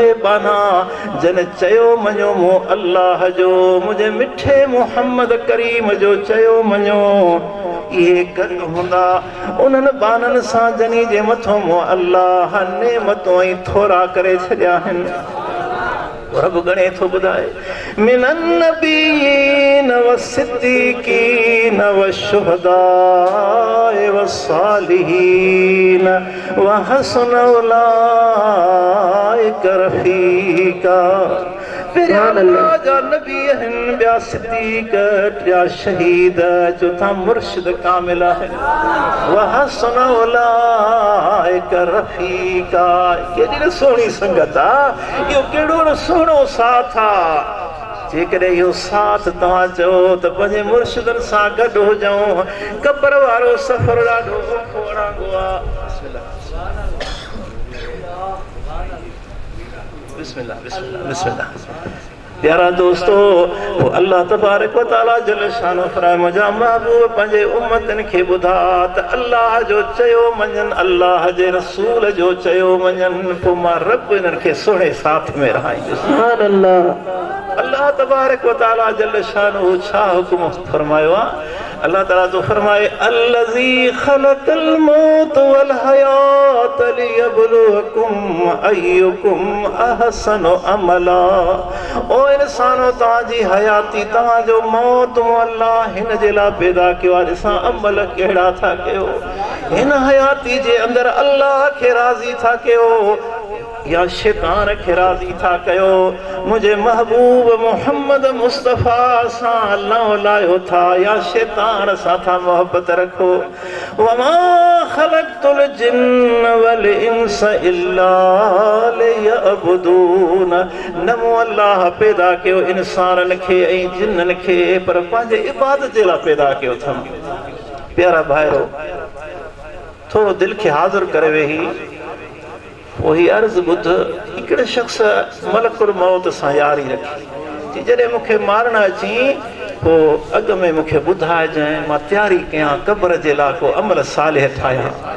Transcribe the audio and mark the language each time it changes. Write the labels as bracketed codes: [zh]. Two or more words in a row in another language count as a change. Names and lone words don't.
[sd] बाना जन चयो मञो मूं अल्लाह जो मुंहिंजे मिठे मुहम्मद करीम जो चयो मञो इहे गॾु हूंदा उन्हनि बाननि सां जनी जे मथां मूं अल्लाह नेमतूं ऐं थोरा करे छॾिया आहिनि रब गणे थो ॿुधाए [ar] من النبيين والصديقين والشهداء والصالحين وحسن أولئك رفيقا [sd] अल्लाह जा नबी आहिनि ॿिया सिद्दीक ॿिया शहीद चौथा मुर्शिद कामिल आहिनि [ar] وحسن أولئك رفيقا [sd] केॾी सुहिणी संगत आहे इहो कहिड़ो सुहिणो साथ आहे जेकॾहिं इहो साथ तव्हां चओ त पंहिंजे मुर्शिदनि सां गॾु हुजऊं क़ब्र वारो सफ़र ॾाढो औखो अणांगो आहे बिस्मिल्लाह बिस्मिल्लाह बिस्मिल्लाह प्यारा दोस्तो [ar] الله تبارك و تعالى جل شانه [sd] फरमाए मुंहिंजा महबूब पंहिंजे उम्मतनि खे ॿुधा त अल्लाह जो चयो मञनि अल्लाह जे रसूल जो चयो मञनि पोइ मां रब इन्हनि खे सुहिणे साथ में रहाईंदुसि [ar] سبحان الله الله تبارك و تعالى جل شانه [sd] छा हुकुम फरमायो आहे अल्लाह ताला तो फरमाए [ar] الذي خلق الموت والحياة ليبلوكم أيكم أحسن عملا [sd] ओ इंसानो तव्हांजी हयाती तव्हांजो मौत अल्लाह हिन जे लाइ पैदा कयो आहे ॾिसां अमल कहिड़ा था कयो हिन हयाती जे अंदरि अल्लाह खे राज़ी था कयो या शैतान खे राज़ी था कयो मुंहिंजे महबूब मोहम्मद मुस्तफ़ा सां लायो था या शैतान सां था मोहब्बत रखो [ar] وما خلقت الجن والإنس إلا ليعبدون [sd] न मूं अल्लाह पैदा कयो इंसाननि खे ऐं जिन्ननि खे पर पंहिंजे इबादत जे लाइ पैदा कयो अथमि प्यारा भाइरो थोरो दिलि खे हाज़िर करे वेही वही अर्ज़ ॿुध हिकिड़े शख़्स [ar] ملك الموت [sd] सां यारी रखी जॾहिं मूंखे मारण अची पोइ अॻु में मूंखे ॿुधाइजांइ मां तयारी कयां क़ब्र जे लाइ को अमल सालिह ठाहियां